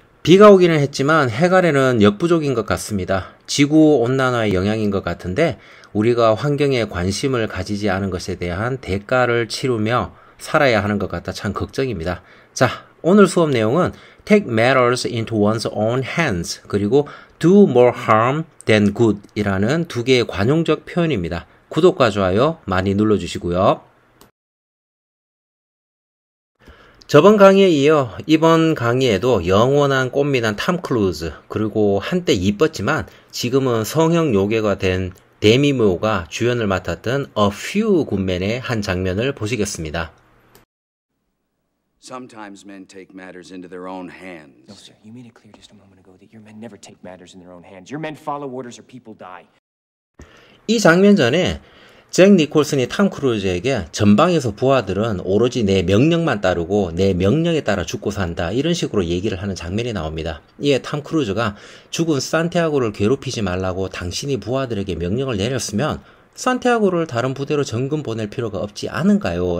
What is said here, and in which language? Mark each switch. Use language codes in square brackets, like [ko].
[ko] 비가 오기는 했지만 해갈에는 역부족인 것 같습니다. 지구온난화의 영향인 것 같은데 우리가 환경에 관심을 가지지 않은 것에 대한 대가를 치르며 살아야 하는 것 같아 참 걱정입니다. 자, 오늘 수업 내용은 [en] take matters into one's own hands [ko] 그리고 [en] do more harm than good [ko] 이라는 두 개의 관용적 표현입니다. 구독과 좋아요 많이 눌러주시고요. 저번 강의에 이어 이번 강의에도 영원한 꽃미남 탐 크루즈 그리고 한때 이뻤지만 지금은 성형 요괴가 된 데미 무어가 주연을 맡았던 A Few Good Men의 한 장면을 보시겠습니다. [en] Sometimes men take matters into their own hands. No, sir. You made it clear just a moment ago that your men never take matters in their own hands. Your men follow orders or people die. [ko] 이 장면 전에 잭 니콜슨이 탐 크루즈에게 전방에서 부하들은 오로지 내 명령만 따르고 내 명령에 따라 죽고 산다 이런 식으로 얘기를 하는 장면이 나옵니다. 이에 탐 크루즈가 죽은 산티아고를 괴롭히지 말라고 당신이 부하들에게 명령을 내렸으면 산티아고를 다른 부대로 전금 보낼 필요가 없지 않은가요?